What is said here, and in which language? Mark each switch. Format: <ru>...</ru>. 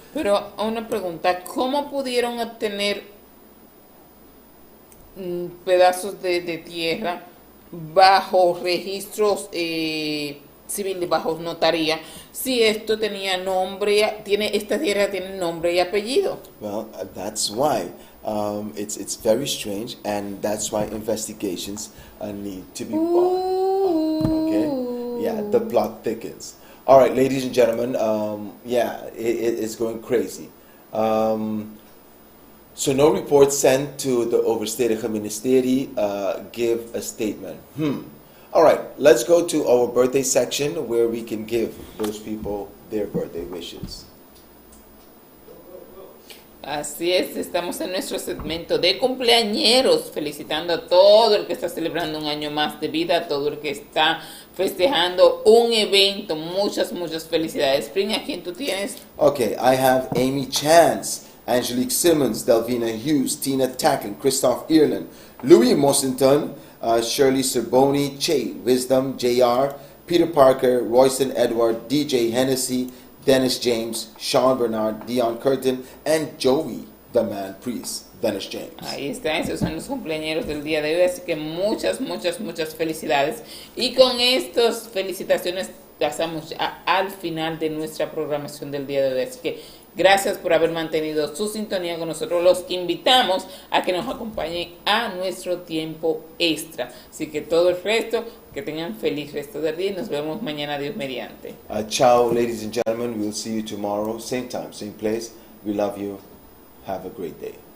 <es>Pero una pregunta, ¿cómo pudieron obtener pedazos de tierra bajo registros civiles, bajo notaría, si esto tenía nombre, esta tierra tiene nombre y apellido?</es> <en>Well, that's why it's very strange, and that's why investigations need to be brought. Okay, yeah, the plot thickens. All right, ladies and gentlemen, it's going crazy. So no report sent to the overstedelijke ministerie give a statement. All right, let's go to our birthday section where we can give those people their birthday wishes.</en> <es>Así es, estamos en nuestro segmento de cumpleañeros, felicitando a todo el que está celebrando un año más de vida, a todo el que está festejando un evento. Muchas felicidades. Spring, ¿a quién tú tienes?</es> <en>Okay, I have Amy Chance, Angelique Simmons, Delvina Hughes, Tina Tacken, Christoph Ireland, Louis Mossington, Shirley Cerboni, Che, Wisdom, JR, Peter Parker, Royston Edward, DJ Hennessy, Dennis James, Sean Bernard, Dion Curtin, and Joey, the man priest, Dennis James.</en> <es>Ahí está, esos son los cumpleañeros del día de hoy, así que muchas felicidades. Y con estas felicitaciones pasamos al final de nuestra programación del día de hoy, así que gracias por haber mantenido su sintonía con nosotros. Los invitamos a que nos acompañen a nuestro tiempo extra. Así que todo el resto, que tengan feliz resto del día y nos vemos mañana, Dios mediante.</es> <en>Ciao, ladies and gentlemen. We'll see you tomorrow, same time, same place. We love you. Have a great day.</en>